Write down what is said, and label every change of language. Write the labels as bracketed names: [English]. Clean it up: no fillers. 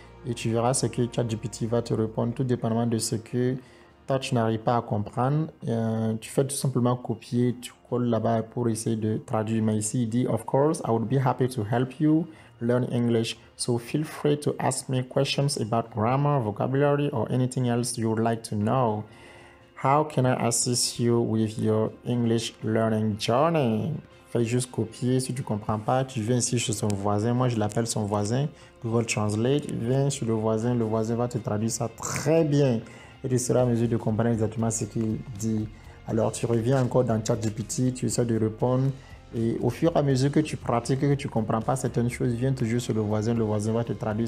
[French] Et tu verras ce que ChatGPT va te répondre, tout dépendamment de ce que toi tu n'arrives pas à comprendre. Tu fais tout simplement copier, tu colles là-bas pour essayer de traduire. Mais ici, il dit, [English] of course, I would be happy to help you learn English. So feel free to ask me questions about grammar, vocabulary, or anything else you would like to know. How can I assist you with your English learning journey? [French] Fais juste copier. Si tu ne comprends pas, tu viens ici chez son voisin. Moi, je l'appelle son voisin. Google Translate. Viens chez le voisin va te traduire ça très bien. Et tu seras en mesure de comprendre exactement ce qu'il dit. Alors, tu reviens encore dans ChatGPT, tu essaies de répondre. Et au fur et à mesure que tu pratiques et que tu ne comprends pas certaines choses, viens toujours sur le voisin va te traduire.